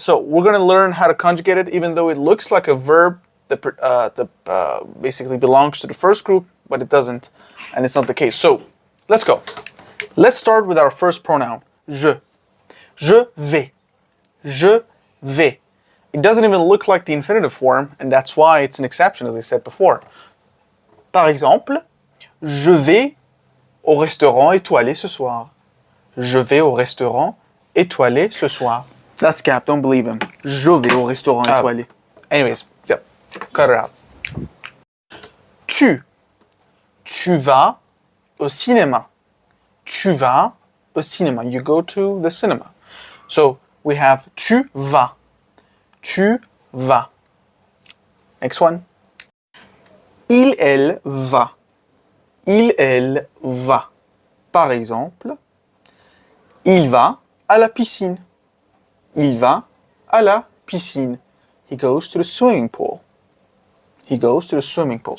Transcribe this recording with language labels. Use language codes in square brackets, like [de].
[en] So we're going to learn how to conjugate it, even though it looks like a verb that basically belongs to the first group, but it doesn't, and it's not the case. So let's go. Let's start with our first pronoun, [fr] je. Je vais. Je vais. [en] It doesn't even look like the infinitive form, and that's why it's an exception, as I said before. [fr] Par exemple, je vais au restaurant étoilé ce soir. Je vais au restaurant étoilé ce soir. [en] That's Cap, don't believe him. [fr] Je vais au restaurant étoilé. [en] Anyways, yep, cut it out. [fr] Tu vas au cinéma. Tu vas au cinéma. [en] You go to the cinema. So we have [fr] tu vas. Tu vas. [en] Next one. [fr] Il, elle va. Il, elle va. Par exemple, il va à la piscine. Il va à la piscine. [en] He goes to the swimming pool. He goes to the swimming pool.